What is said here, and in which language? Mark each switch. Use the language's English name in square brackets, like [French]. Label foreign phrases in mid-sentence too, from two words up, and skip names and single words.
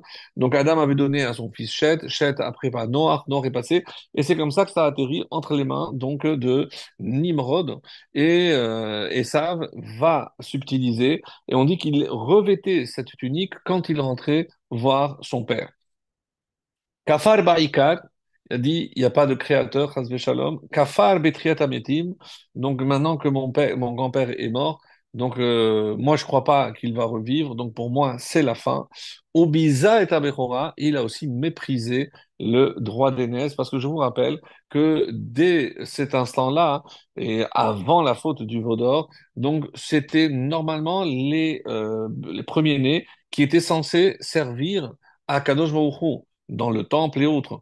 [French] Donc Adam avait donné à son fils Shet, Shet après par Noach, Noach est passé, et c'est comme ça que ça a atterri entre les mains donc de Nimrod. Et Esav va subtiliser, et on dit qu'il revêtait cette tunique quand il rentrait voir son père. [Hebrew] כפר בעיקר, [French] il a dit, il n'y a pas de créateur, [Hebrew] חס ושלום. כפר בתחיית המתים, [French] donc maintenant que mon grand-père est mort, donc moi je crois pas qu'il va revivre, donc pour moi c'est la fin. [Hebrew] ובזה את הבכורה, [French] il a aussi méprisé le droit d'aînesse, parce que je vous rappelle que dès cet instant-là, et avant la faute du veau d'or, donc c'était normalement les premiers-nés qui étaient censés servir à Kadosh Baruch Hu dans le temple et autres.